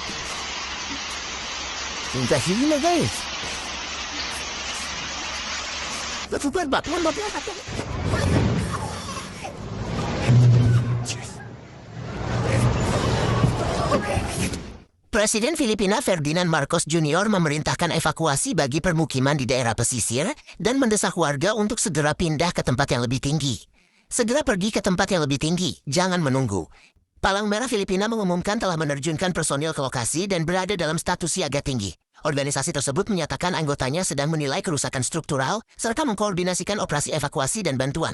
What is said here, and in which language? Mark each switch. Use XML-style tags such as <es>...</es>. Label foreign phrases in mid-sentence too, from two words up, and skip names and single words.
<id>Singkasihin na, guys. Batuan. Presiden Filipina Ferdinand Marcos Jr. memerintahkan evakuasi bagi permukiman di daerah pesisir dan mendesak warga untuk segera pindah ke tempat yang lebih tinggi. Segera pergi ke tempat yang lebih tinggi, jangan menunggu. Palang Merah Filipina mengumumkan telah menerjunkan personil ke lokasi dan berada dalam status siaga tinggi. Organisasi tersebut menyatakan anggotanya sedang menilai kerusakan struktural serta mengkoordinasikan operasi evakuasi dan bantuan.</id>